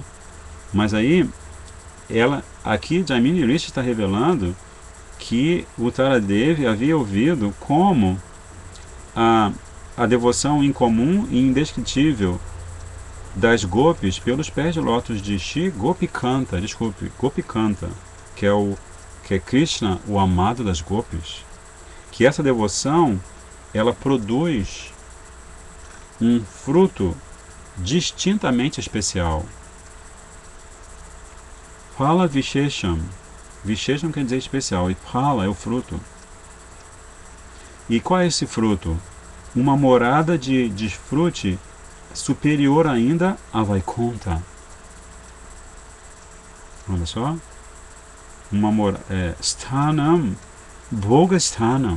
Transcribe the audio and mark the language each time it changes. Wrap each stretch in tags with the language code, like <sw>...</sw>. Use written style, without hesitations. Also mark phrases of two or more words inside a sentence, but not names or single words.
<pt>Mas aí, aqui Jaimini Rishi está revelando que Uttaradevi havia ouvido como a devoção incomum e indescritível das gopis pelos pés de lótus de Shri Gopikanta, Gopikanta, que é Krishna, o amado das gopis, que essa devoção ela produz um fruto distintamente especial.</pt> <sa>फल विशेषम्.</sa> <pt>Vishesham quer dizer especial, e Phala é o fruto. E qual é esse fruto? Uma morada de desfrute superior ainda a Vaikunta. Olha só.</pt> <sa>स्थानम्, भोग स्थानम्.</sa>